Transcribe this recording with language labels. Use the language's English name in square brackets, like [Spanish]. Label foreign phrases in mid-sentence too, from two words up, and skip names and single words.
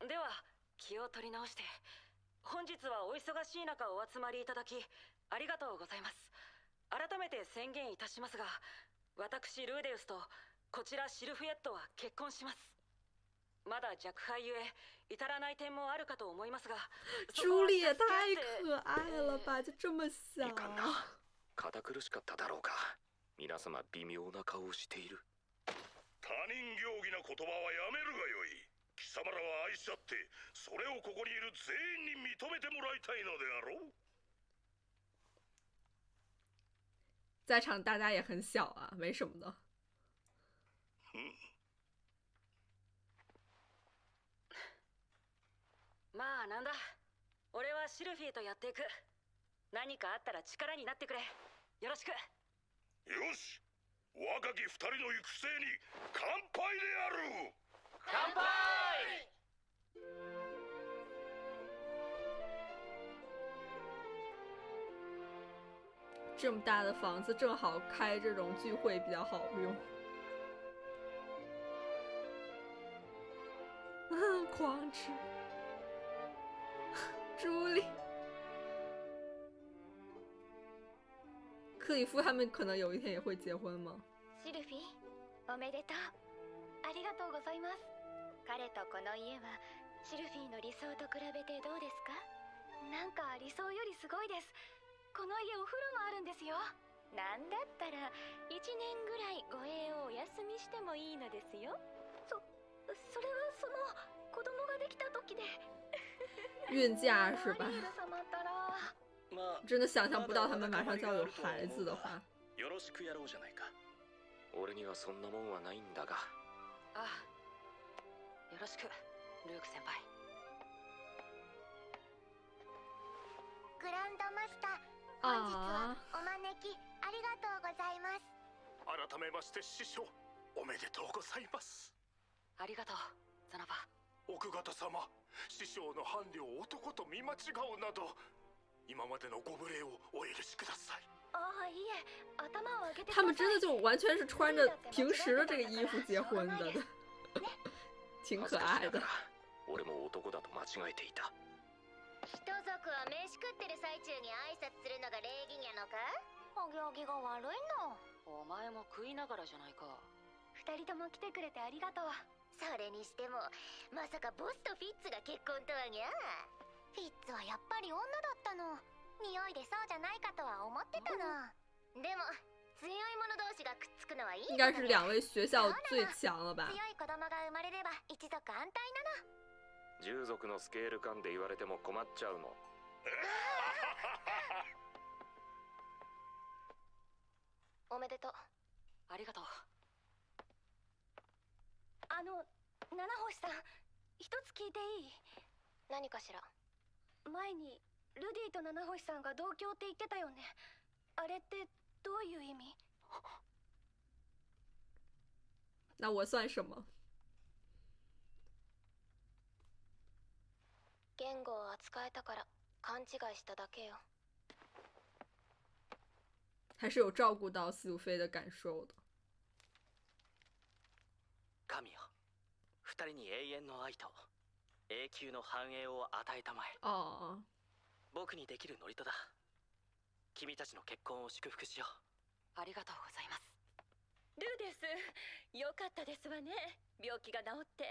[Japanese] では気を取り直して、本日はお忙しい中お集まりいただきありがとうございます。改めて宣言いたしますが、私ルーデウスとこちらシルフィエットは結婚します。まだ若輩ゆえ至らない点もあるかと思いますが、 [Chinese] 朱莉也太可愛了吧，就这么小 [Japanese] い。かんな。堅苦しかっただろうか。皆様微妙な顔をしている。他人行儀な言葉はやめるがよい。貴様らは愛し合ってそれをここにいる全員に認めてもらいたいのであろう。 [Chinese] 在场大家也很小啊，没什么的。 [Japanese] まあなんだ、俺はシルフィーとやっていく。何かあったら力になってくれ。よろしく。よし、若き二人の行く末に乾杯である。乾杯。 [Chinese] 这么大的房子，正好开这种聚会比较好用。狂吃，朱莉，克里夫他们可能有一天也会结婚吗？ [Japanese] シルフィー、おめでとう。ありがとうございます。彼とこの家はシルフィーの理想と比べてどうですか？なんか理想よりすごいです。この家お風呂もあるんですよ。なんだったら1年ぐらい護衛をお休みしてもいいのですよ。それはその子供ができた時で。 [Chinese] 孕假是吧 [Japanese] ア？リエル様ったら。まあ [Chinese] 真的想象不到他们马上就要有孩子的话。 [Japanese] よろしくやろうじゃないか。俺にはそんなもんはないんだが。ああ、よろしくルーク先輩。グランドマスター、あお招きありがとうございます。改めまして師匠、おめでとうございます。ありがとうザナバ。奥方様、師匠の伴侶を男と見間違うなど今までのご無礼をお許しください。ああ、いいえ、頭を上げてください。 [Chinese] 他们真的就完全是穿着平时的这个衣服结婚的，挺可愛的。 [Japanese] 俺も男だと間違えていた。人族は飯食ってる最中に挨拶するのが礼儀なのか？お行儀が悪いの。お前も食いながらじゃないか。二人とも来てくれてありがとう。それにしてもまさかボスとフィッツが結婚とはにゃ。フィッツはやっぱり女だったの。匂いでそうじゃないかとは思ってたの。でも強い者同士がくっつくのはいい。 [Chinese] 应该是两位学校最强了吧？ [Japanese] 強い子供が生まれれば一族安泰なの。従属のスケール感で言われても困っちゃうの。おめでとう。ありがとう。七星さん、一つ聞いていい？何かしら？前にルディと七星さんが同居って言ってたよね。あれってどういう意味？ [Chinese] 那我算什么？ [Japanese] 言語を扱えたから勘違いしただけよ。 [Chinese] 还是有照顾到西鲁菲的感受的。 [Japanese] 神よ、二人に永遠の愛と永久の繁栄を与えたまえ。哦，僕にできる祝詞だ。君たちの結婚を祝福しよう。ありがとうございます。ルーです。よかったですわね、病気が治って。